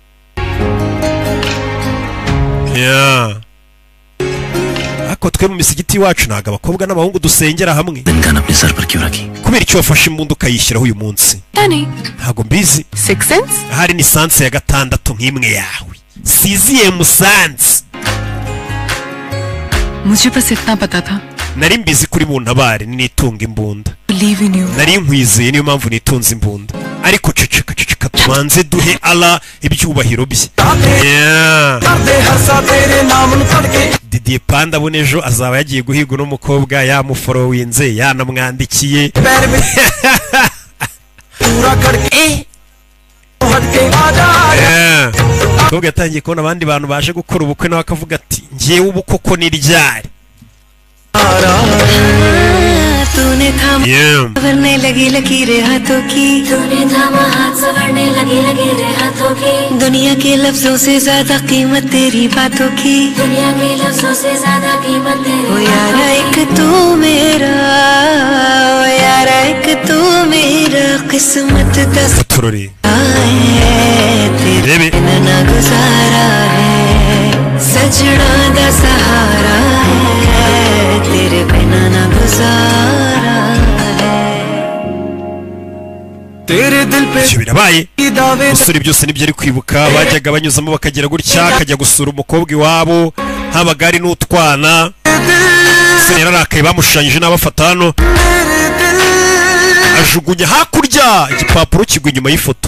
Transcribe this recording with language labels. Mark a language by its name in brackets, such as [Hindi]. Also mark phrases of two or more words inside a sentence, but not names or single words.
[Kinyarwanda] Ako twe mu misigiti wacu ntago abakobwa n'abahungu dusengera hamwe. Kubera icyo wafashe imbunda ukayishyiraho uyu munsi? Ntago mbizi. Hari ni sanse ya 6 nk'imwe yawe. Siziye musanze. [Hindi] मुझे बस इतना पता था. [Kinyarwanda] Nari mbizi kuri buntabare nitunga imbunda. Nari nkwizeye niyo mpamvu nitunze imbunda. Ariko ceceka tubanze duhe Allah ibyubahiro bye. Didier Panda bonejo azaba yagiye guhiga no mukobwa yamuforowinze yanamwandikiye. Toga yatangiye kubona abandi bantu baje gukora ubukwe nawe akavuga ati ngiyewe ubu koko ni ryari. [Hindi] तूने थामा संवरने लगी लकीरें हाथों की, तूने थामा हाथ संवरने लगी लकीरें हाथों की, दुनिया के लफ्जों से ज्यादा कीमत तेरी बातों की, दुनिया के लफ्जों से ज्यादा कीमत तेरी। ओ यारा एक तू मेरा, ओ यारा एक तू मेरा, किस्मत का सहारा है, तेरे बिना ना गुजारा है, सजना दा सहारा है, तेरे बिना ना गुजारा है, तेरे दिल पे [Kinyarwanda] birabaye. Usuri byose nibyo ari kwibuka bajyaga banyuzamo bakagera gutya akajya gusura umukobwa iwabo habagari n'utwana. Se yararakaye bamushushanyije n'abafata hano ajugunya hakurya igipapuro kigwa inyuma y'ifoto.